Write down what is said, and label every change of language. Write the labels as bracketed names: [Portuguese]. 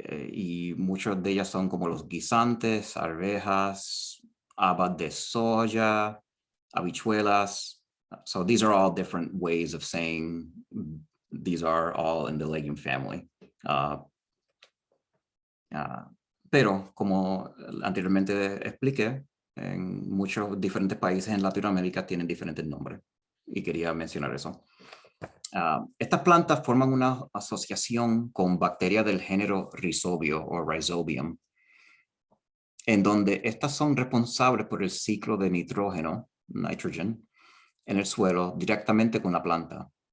[Spanish] Y muchas de ellas son como los guisantes, arvejas, habas de soya, habichuelas. [English] So these are all different ways of saying these are all in the legume family. [Spanish] Pero como anteriormente expliqué, en muchos diferentes países en Latinoamérica tienen diferentes nombres. Y quería mencionar eso. Estas plantas forman una asociación con bacterias del género Rhizobio o Rhizobium, en donde estas son responsables por el ciclo de nitrógeno, nitrogen, en el suelo directamente con la planta.